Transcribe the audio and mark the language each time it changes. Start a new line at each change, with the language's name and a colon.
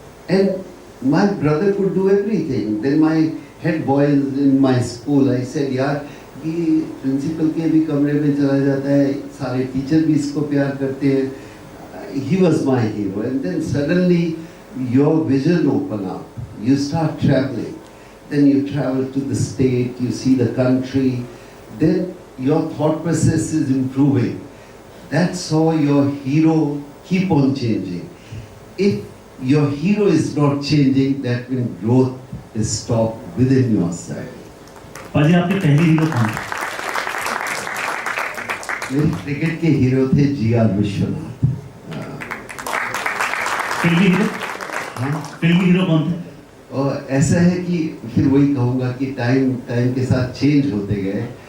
English: And my brother could do everything. Then my head boys in my school, I said
Hindi: यार कि principal के भी कमरे में चला जाता है, सारे टीचर भी इसको प्यार करते हैं.
English: He was my hero. And then suddenly your vision open up, you start travelling, then you travel to the state, you see the country, then your thought process is improving. That's how your hero keep on changing. If your hero is not changing, that means growth is stopped within yourself.
Hindi: पाजी आपके पहले hero कौन थे? मेरे cricket के hero थे G.R.. Vishwanath. फिल्मी hero? हाँ, फिल्मी हीरो कौन थे? और ऐसा है कि फिर वही कहूँगा कि टाइम के साथ चेंज होते गए.